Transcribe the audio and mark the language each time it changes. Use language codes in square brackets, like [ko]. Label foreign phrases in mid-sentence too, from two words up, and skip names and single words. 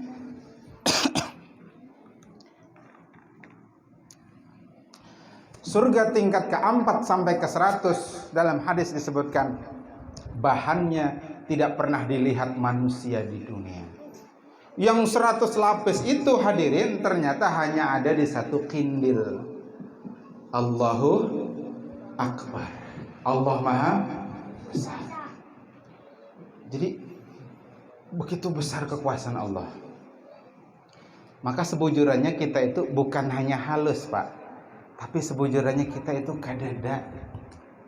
[id] Surga tingkat ke-4 sampai ke-100 dalam hadis disebutkan bahannya tidak pernah dilihat manusia di dunia. Yang 100 lapis itu hadirin ternyata hanya ada di satu kindil. [ar] الله أكبر. [id] Allah Maha Besar. Jadi begitu besar kekuasaan Allah. [bjn] Maka sebujurnya kita itu bukan hanya halus Pak, tapi sebujurnya kita itu kadada.